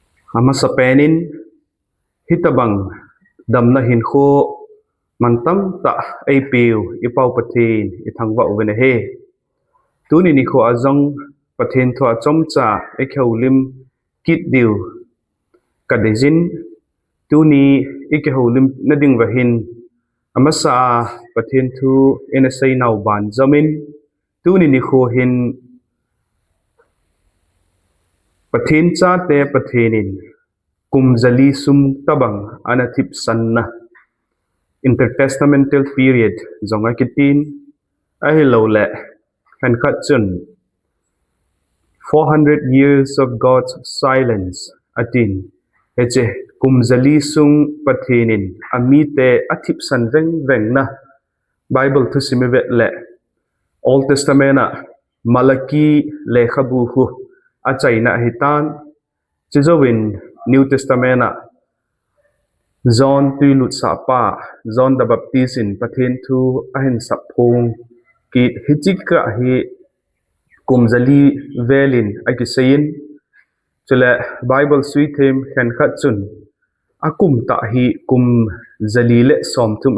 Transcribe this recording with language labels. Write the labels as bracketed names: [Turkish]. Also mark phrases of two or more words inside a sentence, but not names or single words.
[Thado Chin] ama sa penin hitabang dam na hinko mantam ta ay piu ipaw pathin ithangwa uwene he tuni ni ko azong pathin tho achom cha ekhaulim kit diu kadejin tuni ekhaulim nading wahin amasa pathin thu enasai naw ban zamin tuni ni ko hin pathin cha te pathinin kumzali sum tabang ana Thipsan na [English] Intertestamental period [Thado Chin] zonga kitin ahilo le kan khatchun [English] 400 years of God's silence [Thado Chin] atin heche kumzali sung pathinin amite Thipsan veng na Bible thusim le Old Testament Malachi le khabu hu achaina hitan chizowin New Testament John tuilut sapa John the Baptist in pathin thu ahin saphung kit hichika hi kumzali velin akisayin chule Bible sweet him khan khatchun akum ta hi kum zali le som thum